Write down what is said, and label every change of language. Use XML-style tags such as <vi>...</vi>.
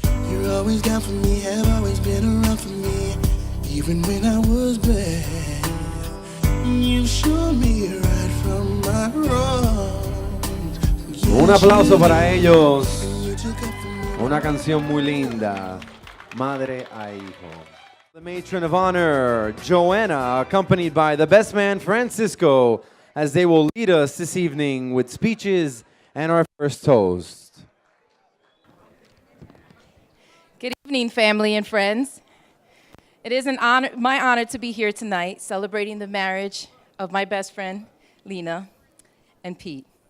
<en>You're always down for me, have always been around for me, even when I was bad. You showed me right from my wrongs.</en> <es>Un aplauso para ellos. Una canción muy linda, Madre a Hijo.</es> <en>The matron of honor, Joanna, accompanied by the best man, Francisco, as they will lead us this evening with speeches and our first toast. Good evening, family and friends. It is my honor to be here tonight celebrating the marriage of my best friend, Lena, and Pete.</en>